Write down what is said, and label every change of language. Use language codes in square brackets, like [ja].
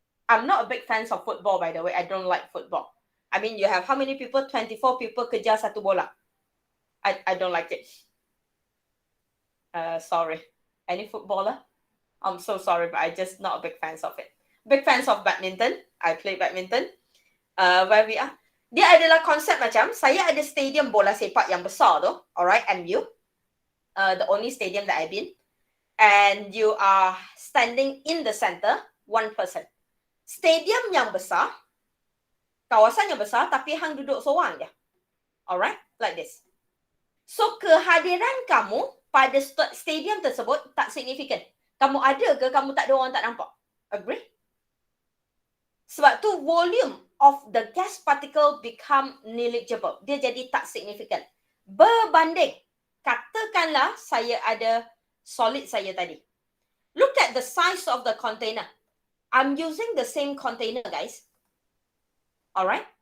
[en] I'm not a big fan of football, by the way. I don't like football. I mean, you have how many people? 24 people [ms] kejar satu bola. [en] I don't like it. Sorry. Any footballer? I'm so sorry, but I just not a big fans of it. Big fans of badminton. I play badminton. Where we are. [ms] Dia adalah konsep macam, saya ada stadium bola sepak yang besar tu. [en] Alright, MU. The only stadium that I've been. And you are standing in the center, one person. [ms] Stadium yang besar, kawasan yang besar, tapi hang duduk seorang je. [en] Alright, like this. [ms] So, kehadiran kamu pada stadium tersebut tak signifikan. Kamu ada ke, kamu tak ada, orang tak nampak. [en] Agree? [ms] Sebab tu [en] volume of the gas particle become negligible. [ms] Dia jadi tak signifikan. Berbanding, katakanlah saya ada solid saya tadi. [en] Look at the size of the container. I'm using the same container, guys. Alright?